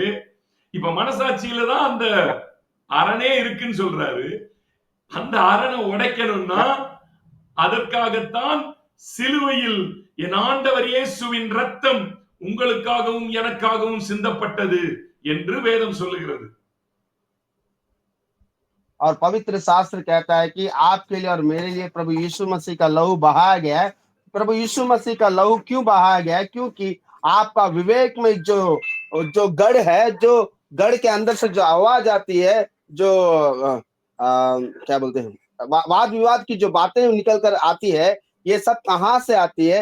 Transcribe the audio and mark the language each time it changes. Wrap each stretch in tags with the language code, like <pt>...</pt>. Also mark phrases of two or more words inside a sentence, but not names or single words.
<ta>இப்ப மனசாட்சியில தான் அந்த அரணே இருக்குன்னு சொல்றாரு. அந்த அரணை உடைக்கணும்னா அதற்காகத்தான் சிலுவையில் என் ஆண்டவர் இயேசுவின் ரத்தம் உங்களுக்காகவும் எனக்காகவும் சிந்தப்பட்டது என்று வேதம் சொல்லுகிறது.</ta> <hi>और पवित्र शास्त्र कहता है कि आपके लिए और मेरे लिए प्रभु यीशु मसीह का लहू बहाया गया है। प्रभु यीशु मसीह का लहू क्यों बहाया गया है? क्योंकि आपका विवेक में जो गढ़ है, जो गढ़ के अंदर से जो आवाज आती है, जो क्या बोलते हैं, वाद विवाद की जो बातें निकल कर आती है, ये सब कहां से आती है?</hi>